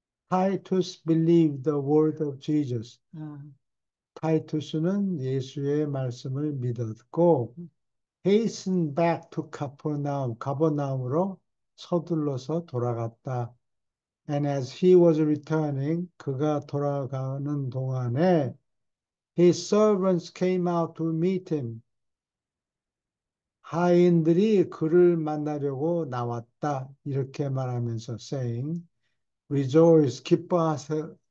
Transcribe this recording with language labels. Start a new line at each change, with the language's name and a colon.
English: Titus believed the word of Jesus. 아,
Korean: 타이투스는 예수의 말씀을 믿었고 음,
English: hasten back to Capernaum.
Korean: 가버나움으로 서둘러서 돌아갔다.
English: And as he was returning,
Korean: 그가 돌아가는 동안에
English: his servants came out to meet him.
Korean: 하인들이 그를 만나려고 나왔다. 이렇게 말하면서
English: saying, Rejoice,
Korean: 기뻐하세요.